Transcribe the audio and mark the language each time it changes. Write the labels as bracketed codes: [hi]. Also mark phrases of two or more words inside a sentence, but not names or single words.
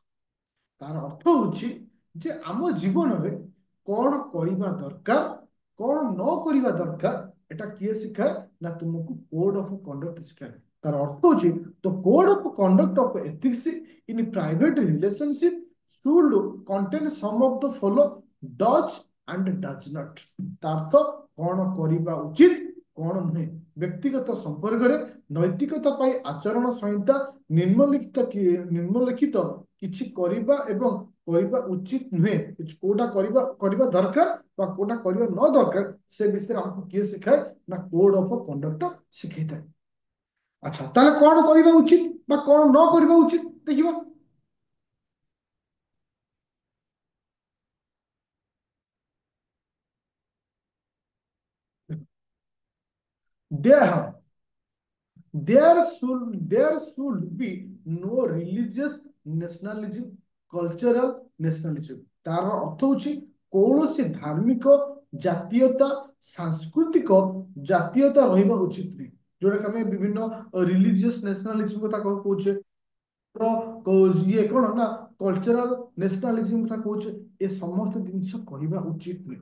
[or] ତାର ଅର୍ଥ ହଉଛି ଯେ ଆମ ଜୀବନରେ କଣ କରିବା ଦରକାର, କଣ ନ କରିବା ଦରକାର, এটা କିଏ ଶିଖାଏ? ନା ତୁମକୁ [en] code of conduct [or] ଶିଖାଏ। ତାର ଅର୍ଥ ହଉଛି ତ [en] code of conduct of ethics in private relationship should contain some of the follow does and does not। [or] ତା ଅର୍ଥ କଣ କରିବା ଉଚିତ, କଣ ନୁହେଁ। ବ୍ୟକ୍ତିଗତ ସମ୍ପର୍କରେ ନୈତିକତା ପାଇଁ ଆଚରଣ ସଂହିତା ନିମ୍ନଲିଖିତ କିଛି କରିବା ଏବଂ କରିବା ଉଚିତ ନୁହେଁ, କୋଉଟା କରିବା କରିବା ଦରକାର ବା କୋଉଟା କରିବା ନ ଦରକାର ସେ ବିଷୟରେ ଆମକୁ କିଏ ଶିଖାଏ ନା [en] code of conduct [or] ଶିଖେଇଥାଏ। ଆଚ୍ଛା, ତାହେଲେ କଣ କରିବା ଉଚିତ ବା କଣ ନ କରିବା ଉଚିତ ଦେଖିବା। [en] ଦେହ there should be no religious nationalism, cultural nationalism। [or] ତାର ଅର୍ଥ ହଉଛି କୌଣସି ଧାର୍ମିକ ଜାତୀୟତା, ସାଂସ୍କୃତିକ ଜାତୀୟତା ରହିବା ଉଚିତ ନୁହେଁ। ଯୋଉଟା କି ଆମେ ବିଭିନ୍ନ [en] religious nationalism [or] କଥା କହୁଛେ, ଇଏ କଣ ନା [en] cultural nationalism [or] କଥା କହୁଛେ, ଏ ସମସ୍ତ ଜିନିଷ କରିବା ଉଚିତ ନୁହେଁ।